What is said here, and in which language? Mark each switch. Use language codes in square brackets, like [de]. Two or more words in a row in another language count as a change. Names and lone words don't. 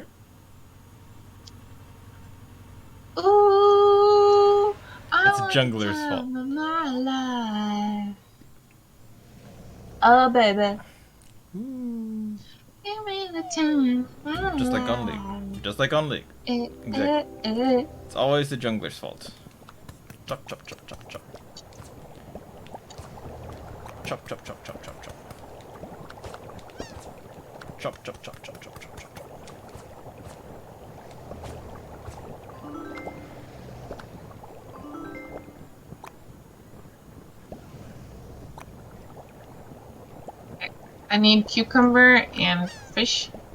[en] Ooh, I It's a want the jungler's fault. time of my life. Oh, baby. Ooh. Give me the time of my Just like on life. League. Just like on League. Exactly. It's always the jungler's fault. Chop, chop, chop, chop, chop. Chop, chop, chop, chop, chop, chop. Chop, chop, chop, chop, chop, chop, chop. I need cucumber and fish.